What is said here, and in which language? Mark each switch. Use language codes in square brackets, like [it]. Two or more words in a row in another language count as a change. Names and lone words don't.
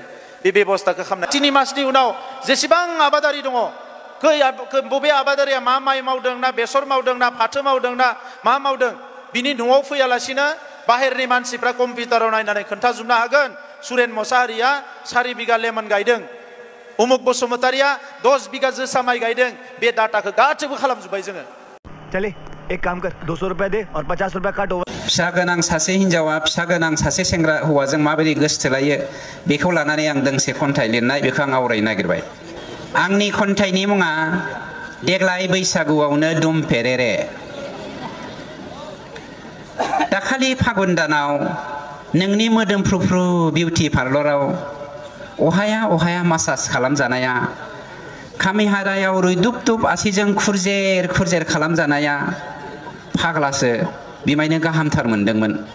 [brx] बे बेबस्थाखौ खालामनाय 3 मासनि उनाव जेसेबां आबादारि दङ, बबे आबादारिया मा माइ मावदों ना बेसर मावदों ना फाथो मावदों ना मा मावदों, बिनि न'आव फैयालासिनो बाहेरनि मानसिफ्रा कम्पिउटाराव नायनानै खोन्थाजोबनो हागोन। सुरेन मसाहारिया 4 बिगा लेमन गायदों, उमुक बसुमतारिया 10 बिगा जोसा माइ गायदों। बे डाटाखौ गासैबो खालामजोब्बाय जोङो। [hi] चले एक काम कर, 200 रुपए दे और 50 रुपए काट ओवर। [brx] फिसा गोनां सासे हिनजावा फिसा गोनां सासे सेंग्रा हौवाजों माबोरै गोसोथोलायो बेखौ लानानै आं दोंसे खन्थाइ लिरनाय, बेखौ आं आवरायनो नागिरबाय। आंनि खन्थाइनि मुङा देग्लाय बैसागुआवनो दुम फेरेरे। दाखालि फागुन दानाव नोंनि मोदोमफ्रुफ्रु बिउटि पार्लराव अहाया अहाया मासाज खालामजानाया, खामिहारायाव रुइदुबदुब आसिजों खुरजेर खुरजेर खालामजानाया फाग्लासो बिमायनो गाहामथार मोनदोंमोन।